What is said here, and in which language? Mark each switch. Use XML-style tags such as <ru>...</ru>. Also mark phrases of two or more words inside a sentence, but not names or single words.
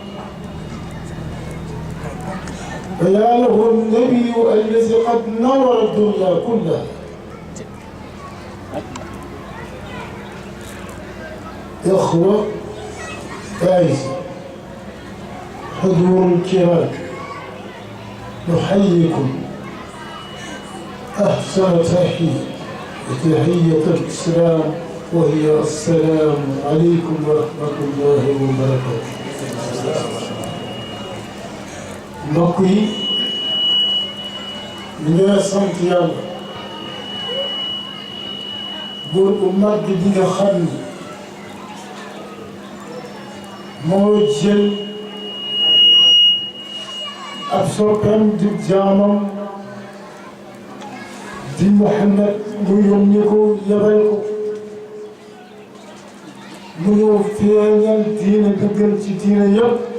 <ar>فيا له النبي الذي قد نور الدنيا كلها اخوه فايز حضور الكرام نحييكم أحسن تحية وتحية الإسلام وهي السلام عليكم ورحمة الله وبركاته.</ar> <wo>mbokk yi ñu ngi sant yàlla buur bu mag bi nga xam ni moo jël ab soppeem di jaamam di Muhammad mu yónni ko yabal ko mu ñëw feeñal diine dëggal ci diine yëpp</wo>